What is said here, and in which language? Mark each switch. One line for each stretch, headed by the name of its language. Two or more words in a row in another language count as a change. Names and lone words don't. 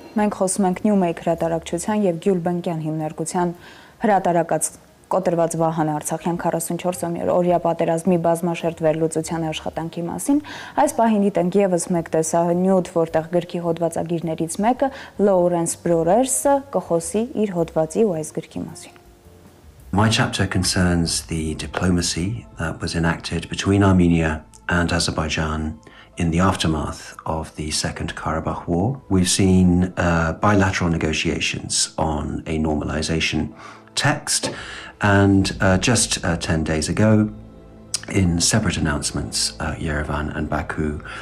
Armenian: Մենք խոսում ենք Newmake հրատարակչության եւ Գյուլբենկյան հիմնարկության հրատարակած կոտրված Վահան Արցախյան 44-օրյա պատերազմի բազմաշերտ վերլուծության աշխատանքի մասին, այս պահին դիտենք եւս մեկ տեսանյութ, որտեղ գրքի հոդվածագիրներից մեկը Լոուրենս Բրորերսը կխոսի իր հոդվածի ու այս գրքի մասին։
English: My chapter concerns the diplomacy that was enacted between Armenia and Azerbaijan in the aftermath of the Second Karabakh War. We've seen bilateral negotiations on a normalization text, and just 10 days ago, in separate announcements, Yerevan and Baku